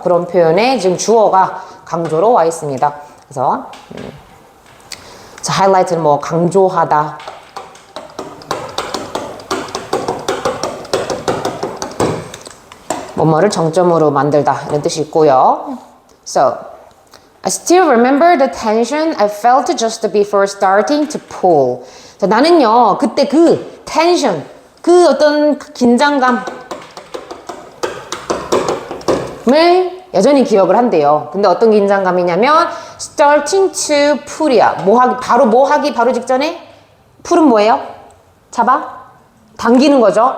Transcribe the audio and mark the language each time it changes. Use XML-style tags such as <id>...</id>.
<ko>그런 표현에 지금 주어가 강조로 와 있습니다. 그래서 highlight는 뭐 강조하다. 뭐뭐를 정점으로 만들다 이런 뜻이 있고요.</ko> <en>So, I still remember the tension I felt just before starting to pull.</en> <ko>자, 나는요 그때 그 tension, 그 어떤 긴장감을 여전히 기억을 한대요. 근데 어떤 긴장감이냐면</ko> <en>starting to pull</en> <ko>이야. 바로 직전에 pull은 뭐예요? 잡아? 당기는 거죠.</ko>